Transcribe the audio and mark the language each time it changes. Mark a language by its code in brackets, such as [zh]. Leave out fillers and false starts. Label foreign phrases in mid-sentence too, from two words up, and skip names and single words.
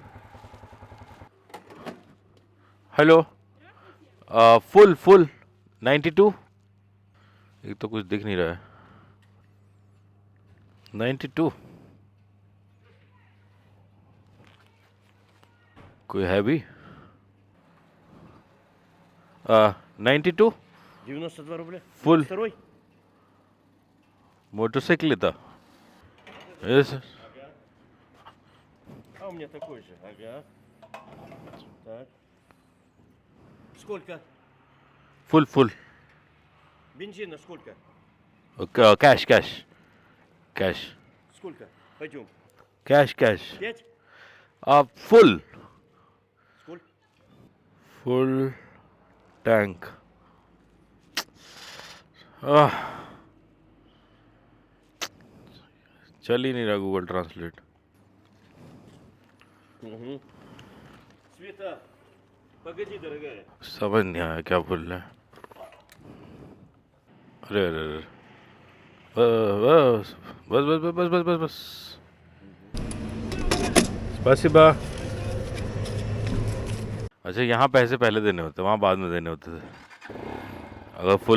[hi] हेलो, फुल 92। एक तो कुछ दिख नहीं रहा है। 92 कोई है भी? 92 [ru] 92 рубля. [en] Full. [ru] Второй? [hi] मोटरसाइकिल था। Yes. [ru] А у меня такой же. Ага. Так. Сколько? [en] Full. [ru] Бензина сколько? [en] Cash. [ru] Сколько? Пойдем. [en] Cash. 5? Full [ru] Сколько? [en] tank. [hi] चल ही नहीं रहा गूगल ट्रांसलेट। [ru] Света, погоди, дорогая. [hi] समझ नहीं आया क्या बोल रहे हैं। अरे बस। स्पासिबा। अच्छा, यहाँ पैसे पहले देने होते, वहाँ बाद में देने होते थे।